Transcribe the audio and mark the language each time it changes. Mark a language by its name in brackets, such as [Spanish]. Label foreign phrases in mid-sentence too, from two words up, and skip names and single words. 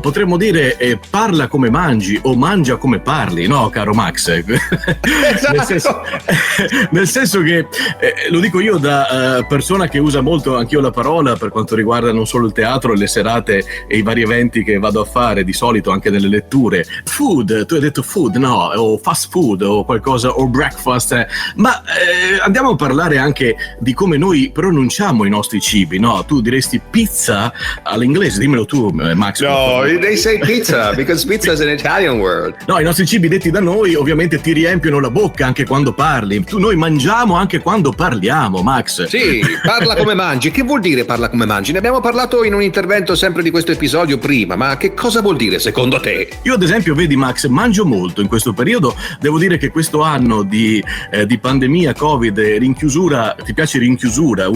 [Italian] Potremmo dire parla come mangi o mangia come parli, no, caro Max? Esatto. nel senso che lo dico io da persona che usa molto anch'io la parola per quanto riguarda non solo il teatro, le serate e i vari eventi che vado a fare di solito anche nelle letture. Food, tu hai detto food, no, o [English] fast food [Italian] o qualcosa, o breakfast, ma andiamo a parlare anche di come noi pronunciamo i nostri cibi, no? Tu diresti pizza all'inglese, dimmelo tu, Max. No, [English] they say pizza because pizza is an Italian word. [Italian] No, i nostri cibi detti da noi ovviamente ti riempiono la bocca anche quando parli. Noi mangiamo anche quando parliamo, Max. Sì, parla come mangi. Che vuol dire parla come mangi? Ne abbiamo parlato in un intervento sempre di questo episodio prima, ma che cosa vuol dire secondo te? Io ad esempio, vedi Max, mangio molto in questo periodo. Devo dire che questo anno di pandemia, Covid, rinchiusura, ti piace rinchiusura?